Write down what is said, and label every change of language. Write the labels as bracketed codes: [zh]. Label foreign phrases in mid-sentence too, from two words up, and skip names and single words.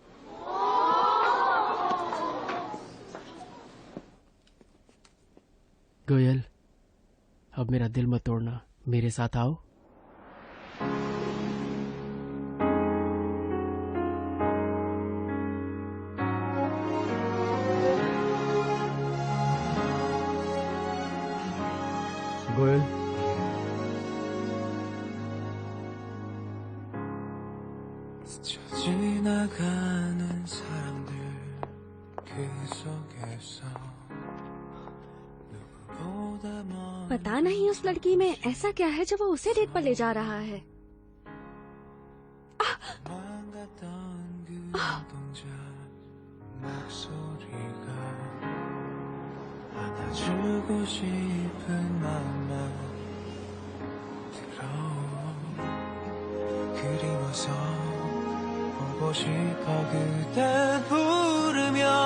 [hi] गोयल, अब मेरा दिल मत तोड़ना, मेरे साथ आओ। गोयल, [ko] 지나가는 사람들 그 속에서 누구보다 [hi] पता नहीं उस लड़की में ऐसा क्या है जो वो उसे डेट पर ले जा रहा है। [ko] 망갔던 그 눈동자 목소리가 안아주고 싶은 마음만 들어 그리워서 보고 싶어 그대 부르면